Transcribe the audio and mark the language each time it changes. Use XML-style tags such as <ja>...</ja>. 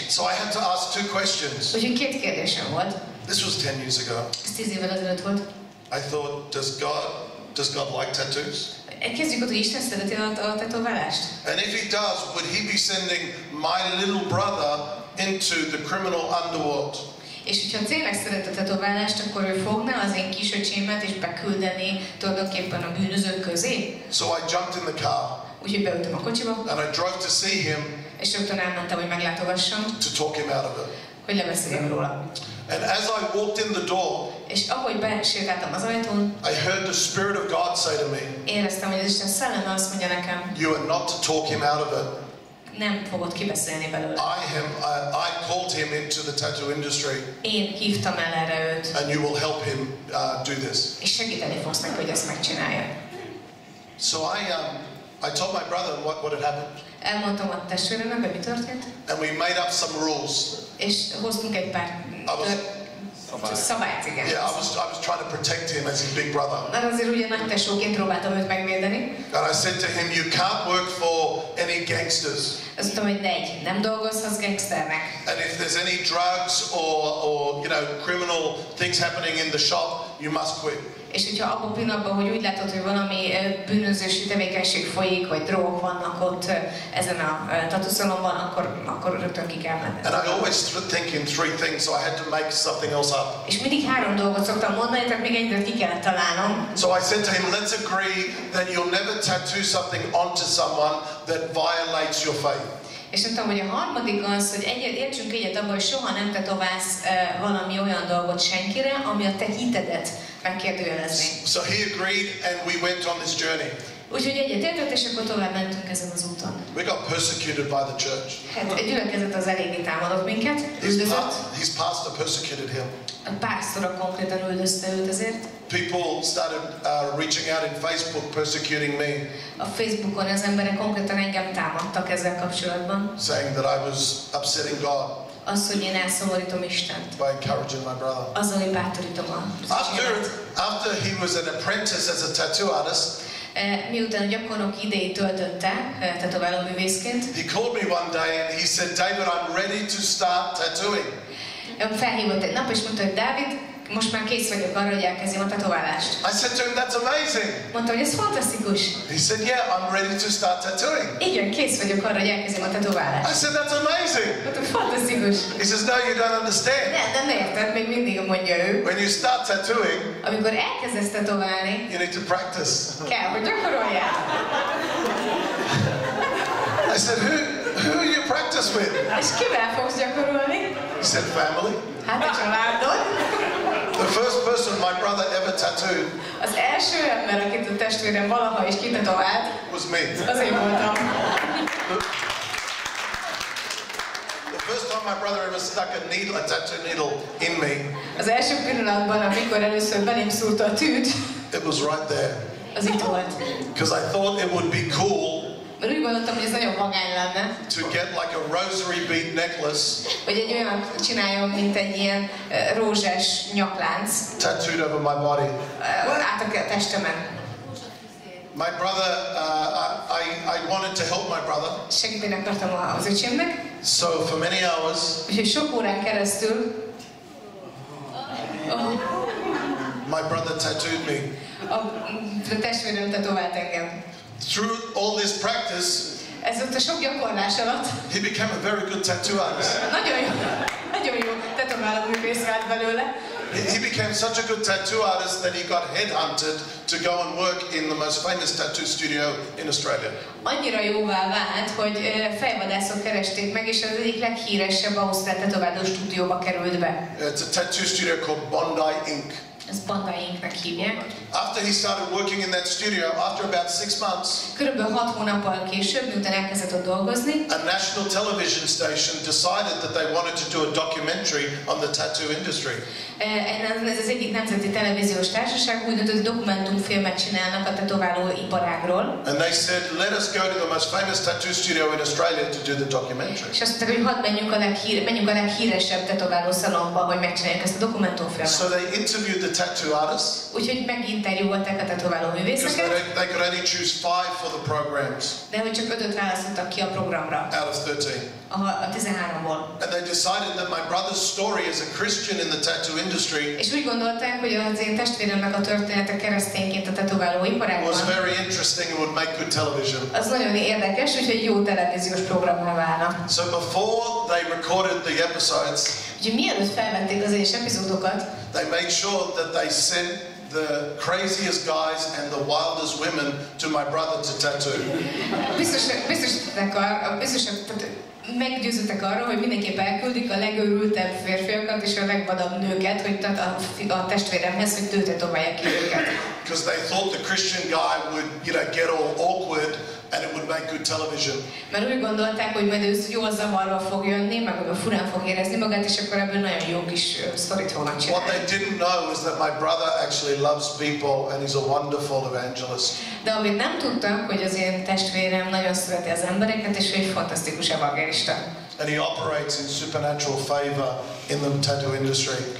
<en>So I had to ask 2 questions.</en> <hu>Úgyhogy 2 kérdésem volt.</hu> <en>This was 10 years ago.</en> <hu>Ez 10 évvel ezelőtt volt.</hu> <en>I thought, does God like tattoos?</en> <hu>Kezdjük ott, hogy Isten szereti a tetoválást.</hu> <en>And if he does, would he be sending my little brother into the criminal underworld?</en> <hu>És hogyha tényleg szeret a tetoválást, akkor ő fogná az én kisöcsémet és beküldeni tulajdonképpen a bűnözők közé.</hu> <en>So I jumped in the car.</en> <hu>Úgyhogy beültem a kocsiba.</hu> <en>And I drove to see him.</en> <hu>És rögtön elmentem, hogy meglátogassam.</hu> <en>To talk him out of it.</en> <hu>Hogy lebeszéljem róla.</hu> <en>And as I walked in the door,</en> <hu>és ahogy besétáltam az ajtón,</hu> <en>I heard the Spirit of God say to me,</en> <hu>éreztem, hogy az Isten szelleme azt mondja nekem,</hu> <en>you are not to talk him out of it.</en> <hu>Nem fogod kibeszélni belőle.</hu> <en>I called him into the tattoo industry.</en> <hu>Én hívtam el erre őt.</hu> <en>And you will help him do this.</en> <hu>És segíteni fogsz neki, hogy ezt megcsinálja.</hu> <en>So I told my brother what had happened.</en> <hu>Elmondtam a testvéremnek, hogy mi történt.</hu> <en>And we made up some rules.</en> <hu>És hoztunk egy pár szabályt, igen.</hu> <en>Yeah, I was trying to protect him as his big brother.</en> <hu>Mert azért ugye nagy tesóként próbáltam őt megvédeni.</hu> <en>And I said to him, you can't work for any gangsters.</en> <hu>Azt mondtam, hogy nem dolgozhatsz gangsternek.</hu> <en>And if there's any drugs or you know criminal things happening in the shop, you must quit.</en> <hu>És hogyha abban a pillanatban, hogy úgy látod, hogy valami bűnözősi tevékenység folyik, vagy drogok vannak ott ezen a tatuszalomban, akkor rögtön ki kell menni.</hu> <en>And I always think in three things, so I had to make something else up.</en> <hu>És mindig 3 dolgot szoktam mondani, tehát még egyet ki kellett találnom.</hu> <en>So I said to him, let's agree that you'll never tattoo something onto someone that violates your faith.</en> <hu>És mondtam, hogy a harmadik az, hogy értsünk egyet abban, hogy soha nem tetoválsz valami olyan dolgot senkire, ami a te hitedet megkérdőjelezni.</hu> <en>So he agreed and we went on this journey.</en> <hu>Úgyhogy egyetértett, és akkor tovább mentünk ezen az úton.</hu> <en>We got persecuted by the church.</en> <hu>Hát egy gyülekezet az eléggé támadott minket, üldözött.</hu> <en>His pastor persecuted him.</en> <hu>A pásztora konkrétan üldözte őt azért.</hu> <en>People started reaching out in Facebook, persecuting me.</en> <hu>A Facebookon az emberek konkrétan engem támadtak ezzel kapcsolatban.</hu> <en>Saying that I was upsetting God.</en> <hu>Az, hogy én elszomorítom Istent.</hu> <en>By encouraging my brother.</en> <hu>Azzal, hogy bátorítom a</hu> <en>After he was an apprentice as a tattoo artist,</en> <hu>miután a gyakornok idejét töltötte tetoválóművészként,</hu> <en>he called me one day and he said, David, I'm ready to start tattooing.</en> <hu>Felhívott egy nap és mondta, hogy Dávid, most már kész vagyok arra, hogy elkezdjem a tetoválást.</hu> <en>I said to him, that's amazing.</en> <hu>Mondta, hogy ez fantasztikus.</hu> <en>He said, yeah, I'm ready to start tattooing.</en> <hu>Igen, kész vagyok arra, hogy elkezdjem a tetoválást.</hu> <en>I said, that's amazing.</en> <hu>Mondta, fantasztikus.</hu> <en>He says, no, you don't understand.</en> <hu>Nem érted, még mindig mondja ő.</hu> <en>When you start tattooing,</en> <hu>amikor elkezdesz tetoválni,</hu> <en>you need to practice.</en> <hu>Kell, hogy gyakoroljál.</hu> <en>I said, who you practice with?</en> <hu>És kivel fogsz gyakorolni?</hu> <en>He said, family.</en> <hu>Hát a családod.</hu> <en>The first person my brother ever tattooed</en> <hu>Az első ember, akit a testvérem valaha is kitetovált,</hu> <en>was me.</en> <hu>az én voltam.</hu> <en>The first time my brother ever stuck a tattoo needle in me.</en> <hu>Az első pillanatban, amikor először belém szúrta a tűt,</hu> <en>it was right there.</en> <hu>Az itt volt.</hu> <en>Because I thought it would be cool.</en> <hu>Mert úgy gondoltam, hogy ez nagyon vagány lenne.</hu> <en>To get like a rosary bead necklace.</en> <hu>Hogy egy olyan csináljon, mint egy ilyen rózsás nyaklánc.</hu> <en>Tattooed over my body.</en> <hu>Át a testemen.</hu> <en>My brother, I wanted to help my brother.</en> <hu>Segíteni akartam az öcsémnek.</hu> <en>So for many hours.</en> <hu>Úgyhogy sok órán keresztül.</hu> <en>My brother tattooed me.</en> <hu>A testvérem tetovált engem.</hu> <en>Through all this practice,</en> <hu>ez ott a sok gyakorlás alatt,</hu> <en>he became a very good tattoo artist.</en> <hu>nagyon jó tetoválóművész vált belőle.</hu> <en>He became such a good tattoo artist that he got headhunted to go and work in the most famous tattoo studio in Australia.</en> <hu>Annyira jóvá vált, hogy fejvadászok keresték meg, és az egyik leghíresebb ausztrál tetováló stúdióba került be.</hu> <en>It's a tattoo studio called Bondi Inc.</en> <hu>Ez Bandainknak hívják.</hu> <en>After he started working in that studio, after about 6 months,</en> <hu>körülbelül 6 hónappal később, miután elkezdett ott dolgozni,</hu> <en>a national television station decided that they wanted to do a documentary on the tattoo industry.</en> <hu>Ez az egyik nemzeti televíziós társaság úgy döntött, hogy dokumentumfilmet csinálnak a tetováló iparágról.</hu> <en>And they said, let us go to the most famous tattoo studio in Australia to do the documentary.</en> <hu>És azt mondták, hogy hadd menjünk a leghíresebb tetováló szalomba, hogy megcsináljuk ezt a dokumentumfilmet.</hu> <en>So they interviewed the tattoo artists.</en> <hu>Úgyhogy meginterjúolták a tetováló művészeket.</hu> <en>They could only choose 5 for the programs.</en> <hu>De hogy csak 5-öt választottak ki a programra.</hu> <en>Out of 13.</en> <hu>A 13-ból.</hu> <en>And they decided that my brother's story as a Christian in the tattoo industry.</en> <hu>És úgy gondolták, hogy az én testvéremnek a története keresztényként a tetováló iparágban.</hu> <en>Was very interesting and would make good television.</en> <hu>Az nagyon érdekes, úgyhogy jó televíziós programmal válna.</hu> <en>So before they recorded the episodes,</en> <hu>úgyhogy mielőtt felvették az egyes epizódokat,</hu> <en>they made sure that they sent the craziest guys and the wildest women to my brother to tattoo.</en> <hu>Meggyőződtek arra, hogy mindenképp elküldik a legőrültebb férfiakat és a legvadabb nőket, hogy a testvéremhez, hogy ő tetoválják ki őket.</hu> <en>Because they thought the Christian guy would, get all awkward and it would make good television.</en> <hu>Mert úgy gondolták, hogy majd ő jól zavarva fog jönni, meg furán fog érezni magát, és akkor ebből nagyon jó kis sztorit fognak csinálni.</hu> <en>What they didn't know is that my brother actually loves people and he's a wonderful evangelist.</en> <hu>De amit nem tudtak, hogy az én testvérem nagyon szereti az embereket, és ő egy fantasztikus evangélista.</hu> <en>And he operates in supernatural favor in the tattoo industry.</en>